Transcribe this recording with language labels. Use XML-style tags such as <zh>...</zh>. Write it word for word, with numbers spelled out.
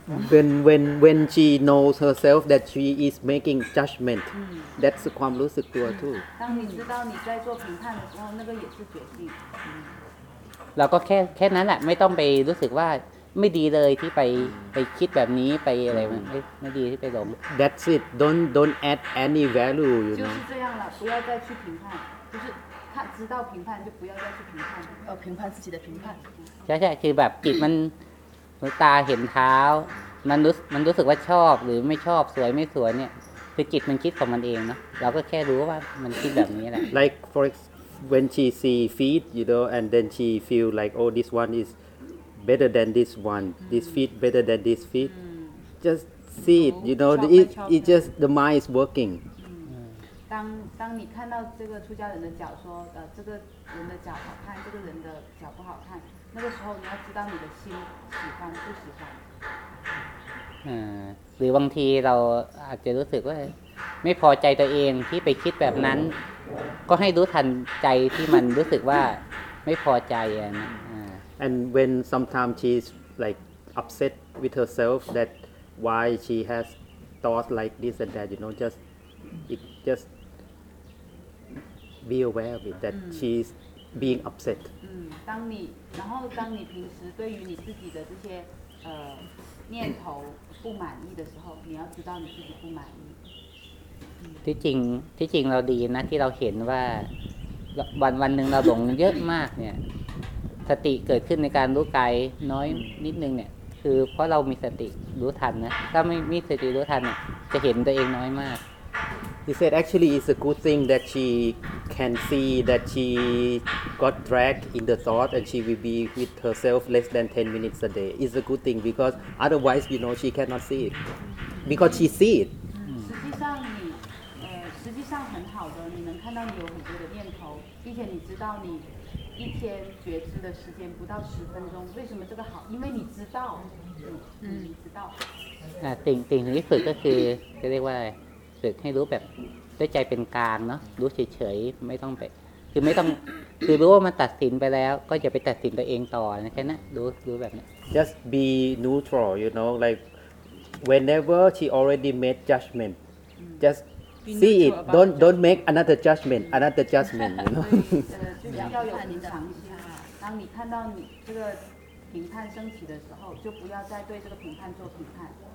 <en>When when when she knows herself that she is making judgment, that's ความรู้สึกตัว too.</en> <zh>当你知道你在做评判的时候，那个也是决定。</zh> <th>เราก็แค่แค่นั้นแหละไม่ต้องไปรู้สึกว่าไม่ดีเลยที่ไปไปคิดแบบนี้ไปอะไรมันไม่ไม่ดีที่ไปหลง</th> <en>That's it. Don't don't add any value. You know.</en> <zh>就是这样了，不要再去评判，就是他知道评判就不要再去评判，要评判自己的评判。</zh> <th>ใช่ใช่คือแบบจิตมันตาเห็นเท้ามันรู้มันรู้สึกว่าชอบหรือไม่ชอบสวยไม่สวยเนี่ยคือจิตมันคิดของมันเองเนาะเราก็แค่รู้ว่ามันคิดแบบนี้แหละ</th> <en>Like for when she see feet you know and then she feel like oh this one is better than this one this feet better than this feet just see it you know it it just the mind is working</en> <zh>当当你看到这个出家人的脚说呃这个人的脚好看这个人的脚不好看那个时候你要知道你的心喜欢不喜欢</zh> <th>อ่าหรือบางทีเราอาจจะรู้สึกว่าไม่พอใจตัวเองที่ไปคิดแบบนั้นก็ให้รู้ทันใจที่มันรู้สึกว่าไม่พอใจอ่ะนะอ่า</th> <en>And when sometimes she's like upset with herself that why she has thought like this and that you know just it just be aware of it that she's being upset</en> <zh>当你然后当你平时对于你自己的这些呃念头不满意的时候你要知道你自己不满意</zh> <th>ที่จริงที่จริงเราดีนะที่เราเห็นว่าวันวันหนึ่งเราหลงเยอะมากเนี่ยสติเกิดขึ้นในการรู้กายน้อยนิดนึงเนี่ยคือเพราะเรามีสติรู้ทันนะถ้าไม่มีสติรู้ทันเนี่ยจะเห็นตัวเองน้อยมาก</th> <en>He said actually it's a good thing that she can see that she got dragged in the thought and she will be with herself less than ten minutes a day. It's a good thing because otherwise, you know, she cannot see it. Because she see it.</en> <zh>实际上你呃实际上很好的你能看到你有很多的念头并且你知道你一天觉知的时间不到十分钟为什么这个好因为你知道嗯你知道</zh> <th>อ่าติ่งติ่งที่สุดก็คือจะเรียกว่าฝึกให้รู้แบบด้วยใจเป็นกลางเนาะรู้เฉยๆไม่ต้องไปคือไม่ต้องคือรู้ว่ามันตัดสินไปแล้วก็อย่าไปตัดสินตัวเองต่อนะแค่นั้นรู้รู้แบบนี้</th> <en>Just be neutral you know like whenever she already made judgment just see it don't don't make another judgment another judgment you know</en> <zh>就是要有平常心当你看到你这个评判升起的时候就不要再对这个评判做评判</zh>